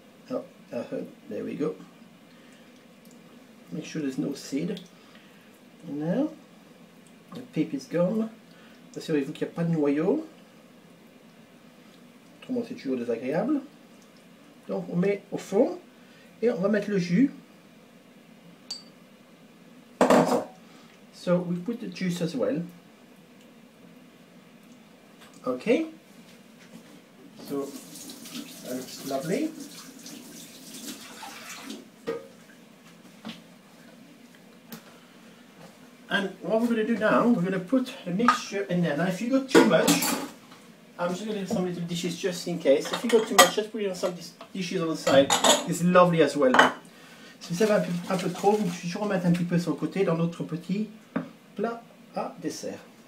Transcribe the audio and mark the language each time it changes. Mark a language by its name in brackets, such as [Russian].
[English] Oh, there we go. Make sure there's no seed. And now, le pipe is gone. [French] Assurez-vous qu'il n'y a pas de noyau. Autrement, c'est toujours désagréable. Donc, on met au fond et on va mettre le jus. Comme ça. [English] So, we put the juice as well. Okay. So, that looks lovely. And what we're going to do now, we're going to put the mixture in there. Now if you got too much, I'm just going to do some little dishes just in case. If you got too much, just put it on some dishes on the side. It's lovely as well. [French] Si vous avez un peu trop, vous pouvez toujours mettre un petit peu sur le côté dans notre petit plat à dessert.